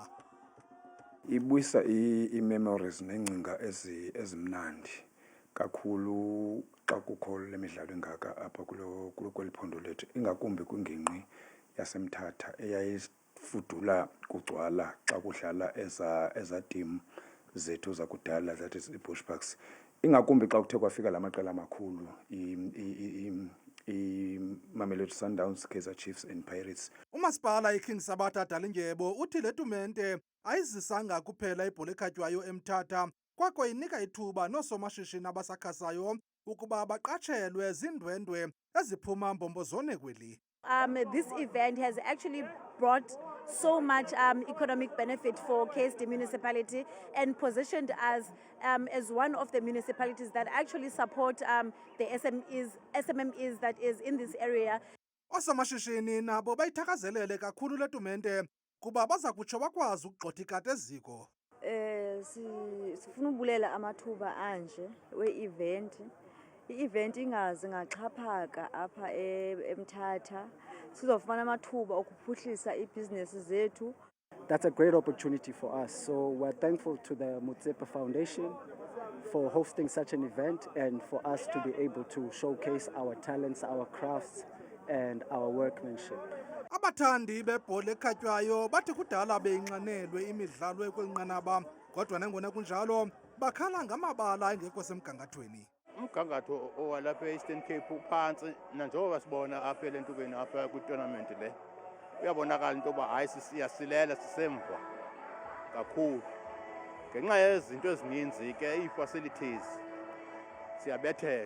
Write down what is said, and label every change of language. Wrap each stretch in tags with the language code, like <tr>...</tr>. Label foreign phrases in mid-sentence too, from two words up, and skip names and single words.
<xh>Ibuyisa ii-memories neengcinga ezimnandi kakhulu xa kukho le midlalo engaka apha kweli phondo lethu, ingakumbi kwingingqi yaseMthatha eyayifudula kugcwala xa kudlala eza team zethu zakudala,</xh> <en>that is</en> <xh>i-Bushbucks, ingakumbi xa kuthe kwafika la maqela amakhulu i-Mamelodi Sundowns, Kaizer Chiefs and Pirates. Umasipala iKing Sabatha Dalindyebo uthi le tumente ayizisanga kuphela ibhola ekhatywayo eMthatha, kwako inika ithuba noosomashishini abasakhasayo ukuba baqatshelwe zindwendwe eziphuma mbombozone kweli.</xh> <en>This event has actually brought so much economic benefit for KSD municipality and positioned us as one of the municipalities that actually support the SMMEs that is in this area.</en> <xh>Oosomashishini nabo bayithakazelele kakhulu le tumente kuba baza kutsho bakwazi ukugxotha ikati eziko. Sifuna ubulela amathuba anje we-event. I-event ingaze ngaxhaphaka apha eMthatha, sizofumana amathuba okuphuhlisa ibhizinesi zethu.</xh> <en>That's a great opportunity for us. So we're thankful to the Motsepe Foundation for hosting such an event and for us to be able to showcase our talents, our crafts and our workmanship.</en> <xh>Abathandi bebhola ekhatywayo bathi kudala beyinxanelwe imidlalo ekwelinqanaba, kodwa nangona kunjalo bakhala ngamabala engekho semgangathweni. Umgangatho owalapha e-Eastern Cape uphansi nanjengoba sibona apha elentubeni apha kwitournament le uyabonakala into yoba hayi siyasilela sisemva kakhulu ngenxa yezinto ezininzi ke ii-facilities siyabetheka.</xh>